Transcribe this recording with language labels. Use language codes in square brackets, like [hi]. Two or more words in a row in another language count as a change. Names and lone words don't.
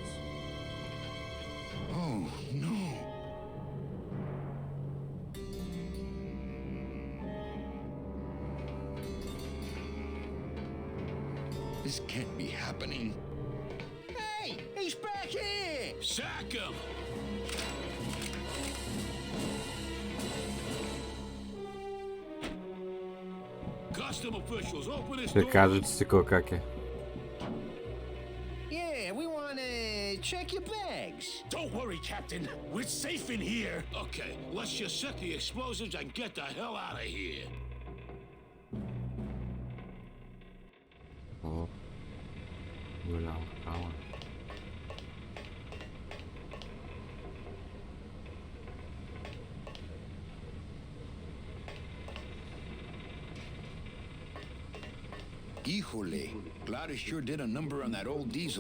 [en] Oh, no. This can't be happening. Hey! He's back here! Sack him! Custom officials, open this door. [bg] Ще кажете си как е. [en] Yeah, we want to check your bags. Don't worry, Captain. We're safe in here. Okay, let's just set the explosives and get the hell out of here. [bg] О, голяма хала. [en] Híjole, Gladys sure did a number on that old diesel.